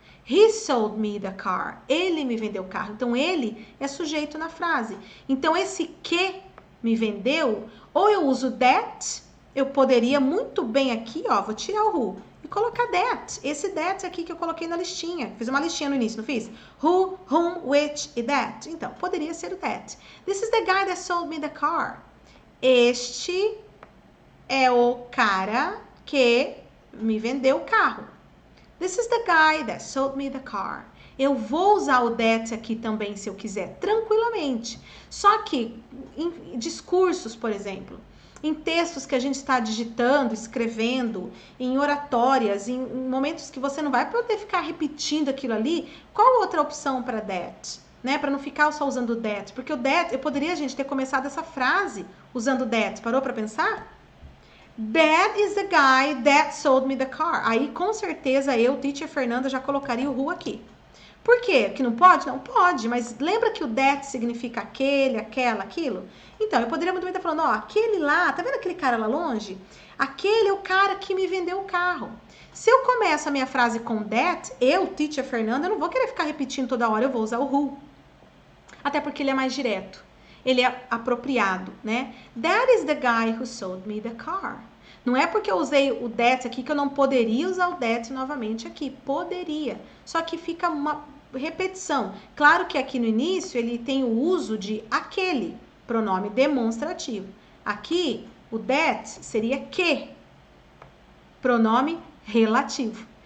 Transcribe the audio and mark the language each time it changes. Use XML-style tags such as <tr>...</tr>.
<en>He sold me the car.</en> <pt>Ele me vendeu o carro. Então, ele é sujeito na frase. Então, esse que me vendeu, ou eu uso that, eu poderia muito bem aqui, ó, vou tirar o who e colocar that. Esse that aqui que eu coloquei na listinha. Fiz uma listinha no início, não fiz? Who, whom, which e that. Então, poderia ser o that.</pt> <en>This is the guy that sold me the car.</en> <pt>Este é o cara que me vendeu o carro.</pt> <en>This is the guy that sold me the car.</en> <pt>Eu vou usar o that aqui também, se eu quiser, tranquilamente. Só que em discursos, por exemplo, em textos que a gente está digitando, escrevendo, em oratórias, em momentos que você não vai poder ficar repetindo aquilo ali, qual outra opção para that? Né? Para não ficar só usando that. Porque o that, eu poderia, gente, ter começado essa frase usando that. Parou para pensar?</pt> <en>That is the guy that sold me the car.</en> <pt>Aí, com certeza, eu, teacher Fernanda, já colocaria o who aqui. Por quê? Que não pode? Não pode, mas lembra que o that significa aquele, aquela, aquilo? Então, eu poderia muito bem estar falando, ó, aquele lá, tá vendo aquele cara lá longe? Aquele é o cara que me vendeu o carro. Se eu começo a minha frase com that, eu, teacher Fernanda, eu não vou querer ficar repetindo toda hora, eu vou usar o who. Até porque ele é mais direto. Ele é apropriado, né?</pt> <en>That is the guy who sold me the car.</en> <pt>Não é porque eu usei o that aqui que eu não poderia usar o that novamente aqui. Poderia. Só que fica uma repetição. Claro que aqui no início ele tem o uso de aquele, pronome demonstrativo. Aqui, o that seria que, pronome relativo.</pt>